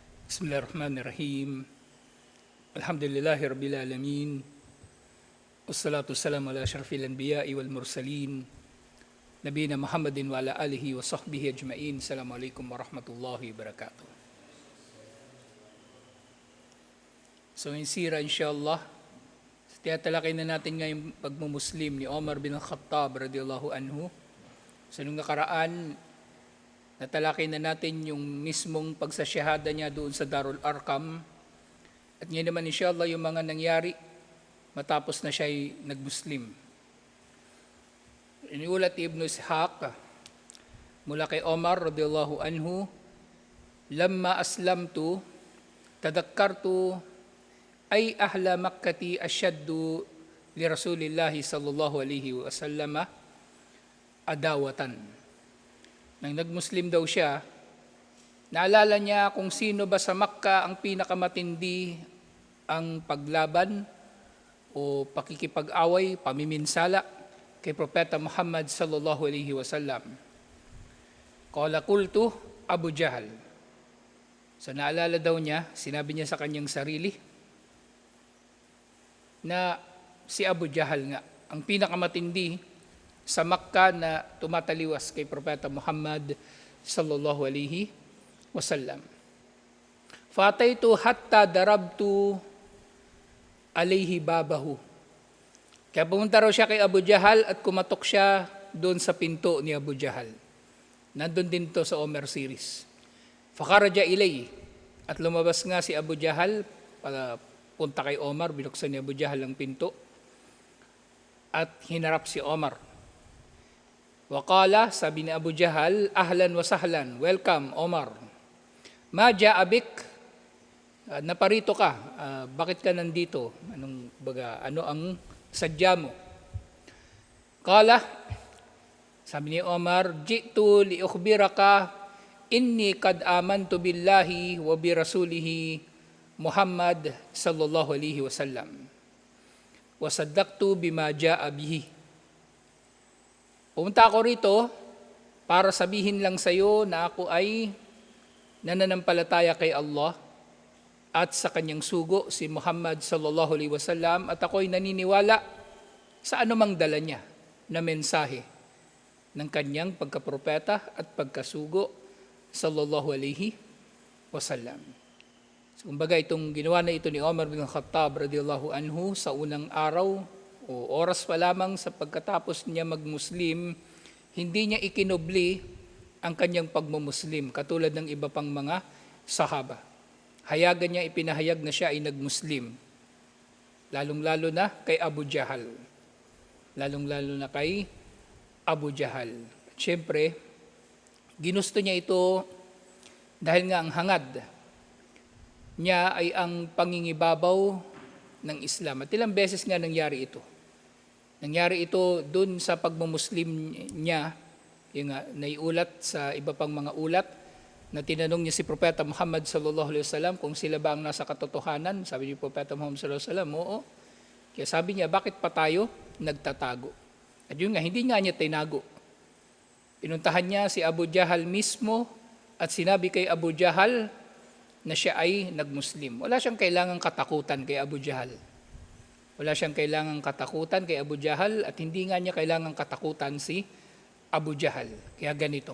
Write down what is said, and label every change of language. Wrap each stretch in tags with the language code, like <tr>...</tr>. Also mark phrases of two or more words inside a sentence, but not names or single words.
<ar>بسم الله الرحمن الرحيم. الحمد لله رب العالمين. والصلاة والسلام على أشرف الأنبياء والمرسلين. نبينا محمد وعلى آله وصحبه أجمعين. السلام عليكم ورحمة الله وبركاته.</ar> <tl>So insira insyaAllah, tiyatalakay na natin ngayong pagmumuslim ni Omar bin Khattab</tl> <ar>رضي الله عنه.</ar> <tl>Sa nung nakaraan, natalakay na natin yung mismong pagsasyahada niya doon sa Darul Arqam. At ngayon naman insyaAllah yung mga nangyari matapos na siya ay nagmuslim. Iniulat ni</tl> <ar>Ibn Ishaq</ar> <tl>mula kay</tl> <ar>Omar رضي الله عنه, "لما أسلمت تذكرت أي أهل مكة أشد لرسول الله صلى الله عليه وسلم عداوة."</ar> <tl>Nang nagmuslim daw siya, naalala niya kung sino ba sa Makkah ang pinakamatindi ang paglaban o pakikipag-away, pamiminsala kay Propeta Muhammad</tl> <ar>صلى الله عليه وسلم. قال قلت أبو جهل.</ar> <tl>So naalala daw niya, sinabi niya sa kanyang sarili na si Abu Jahal nga ang pinakamatindi sa Makkah na tumataliwas kay Propeta Muhammad</tl> <ar>صلى الله عليه وسلم. فأتيته حتى ضربت عليه بابه.</ar> <tl>Kaya pumunta raw siya kay Abu Jahal at kumatok siya doon sa pinto ni Abu Jahal. Nandun din to sa Omar series.</tl> <ar>فخرج إلي.</ar> <tl>At lumabas nga si Abu Jahal, punta kay Omar, binuksan ni Abu Jahal ang pinto. At hinarap si Omar. Waqala, sabi ni Abu Jahal,</tl> <ar>أهلا وسهلا,</ar> <tl>welcome Omar.</tl> <ar>ما جاء بك,</ar> <tl>naparito ka, bakit ka nandito? Ano ang sadya mo?</tl> <ar>Qala,</ar> <tl>sabi ni</tl> <ar>Omar, جئت لأخبرك أني قد آمنت بالله وبرسوله محمد صلى الله عليه وسلم. وصدقت بما جاء به.</ar> <tl>Pumunta ako rito para sabihin lang sa iyo na ako ay nananampalataya kay Allah at sa kanyang sugo si Muhammad</tl> <ar>صلى الله عليه وسلم</ar> <tl>at ako ay naniniwala sa anumang dala niya na mensahe ng kanyang pagkapropeta at pagkasugo</tl> <ar>صلى الله عليه وسلم.</ar> <tl>So, kumbaga itong ginawa na ito ni Omar bin Khattab</tl> <ar>رضي الله عنه</ar> <tl>sa unang araw o oras pa lamang sa pagkatapos niya magmuslim, hindi niya ikinubli ang kanyang pagmumuslim katulad ng iba pang mga sahaba. Hayagan niya ipinahayag na siya ay nagmuslim. Lalong-lalo na kay Abu Jahal. Lalong-lalo na kay Abu Jahal. At syempre, ginusto niya ito dahil nga ang hangad niya ay ang pangingibabaw ng Islam. At ilang beses nga nangyari ito. Nangyari ito dun sa pagmumuslim niya, yung naiulat sa iba pang mga ulat, na tinanong niya si Propeta Muhammad</tl> <ar>صلى الله عليه وسلم</ar> <tl>kung sila ba ang nasa katotohanan. Sabi ni Propeta Muhammad</tl> <ar>صلى الله عليه وسلم,</ar> <tl>oo. Kaya sabi niya, bakit pa tayo nagtatago? At yun nga, hindi nga niya tinago. Pinuntahan niya si Abu Jahal mismo at sinabi kay Abu Jahal na siya ay nagmuslim. Wala siyang kailangang katakutan kay Abu Jahal. Wala siyang kailangang katakutan kay Abu Jahal at hindi nga niya kailangang katakutan si Abu Jahal. Kaya ganito.</tl>